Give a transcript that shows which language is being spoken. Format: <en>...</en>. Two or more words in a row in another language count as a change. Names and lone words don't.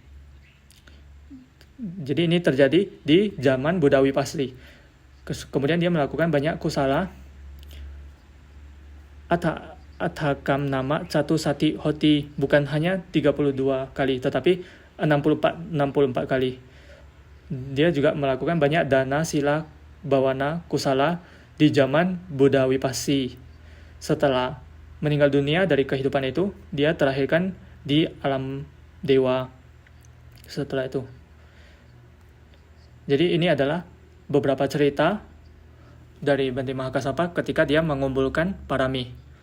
<id>Jadi ini terjadi di zaman Buddha Wipasli. Kemudian dia melakukan banyak kusala.</id> <pi>Athakam nama Catu Sati Hoti,</pi> <id>bukan hanya 32 kali tetapi 64 kali. Dia juga melakukan banyak dana, sila, bawana, kusala di zaman Buddha Wipassi. Setelah meninggal dunia dari kehidupan itu, dia terlahirkan di alam dewa setelah itu. Jadi ini adalah beberapa cerita dari Bhante Mahakassapa ketika dia mengumpulkan parami.</id>